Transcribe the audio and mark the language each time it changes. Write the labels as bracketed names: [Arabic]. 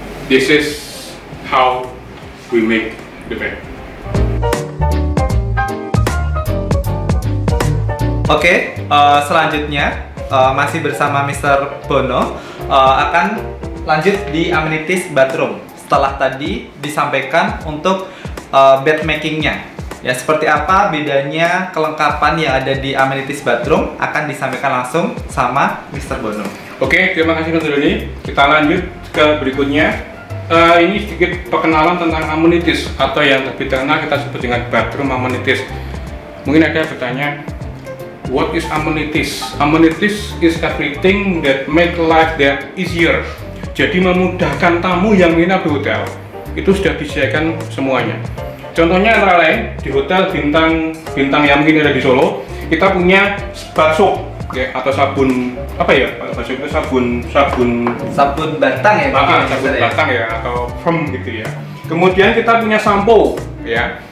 [English] This is how we make the bed. [Indonesian] Oke, selanjutnya masih bersama Mr. Bono akan lanjut di amenities bathroom. Setelah tadi disampaikan untuk bed makingnya, ya seperti apa bedanya kelengkapan yang ada di amenities bathroom akan disampaikan langsung sama Mr. Bono. Oke, terima kasih Mas Doni. Kita lanjut ke berikutnya. ini sedikit perkenalan tentang amenities atau yang lebih terkenal kita sebut dengan bathroom amenities. Mungkin ada yang bertanya, [English] what is amenities? Amenities is everything that make life that easier. [Indonesian] Jadi memudahkan tamu yang nginap di hotel. Itu sudah disediakan semuanya. Contohnya antara lain di hotel bintang yang mungkin ada di Solo, kita punya bar soap ya, atau sabun apa ya? Maksudnya itu sabun batang ya, sabun batang ya, atau foam gitu ya. Kemudian kita punya sampo ya.